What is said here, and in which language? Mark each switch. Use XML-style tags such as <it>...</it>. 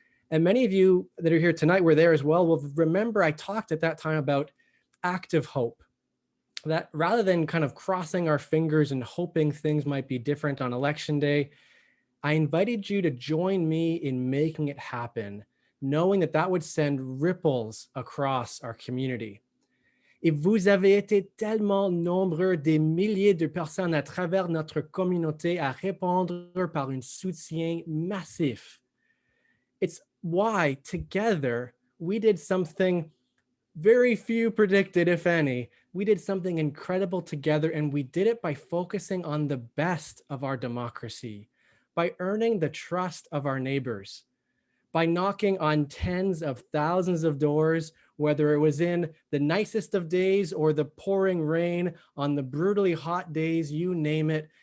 <en>And many of you that are here tonight were there as well will remember I talked at that time about active hope, that rather than kind of crossing our fingers and hoping things might be different on election day, I invited you to join me in making it happen, knowing that that would send ripples across our community.</en> <fr>Et vous avez été tellement nombreux, des milliers de personnes à travers notre communauté à répondre par un soutien massif.</fr> <en>It's why together we did something very few predicted, if any. We did something incredible together, and we did it by focusing on the best of our democracy, by earning the trust of our neighbors, by knocking on tens of thousands of doors, whether it was in the nicest of days or the pouring rain, on the brutally hot days, you name it.</en>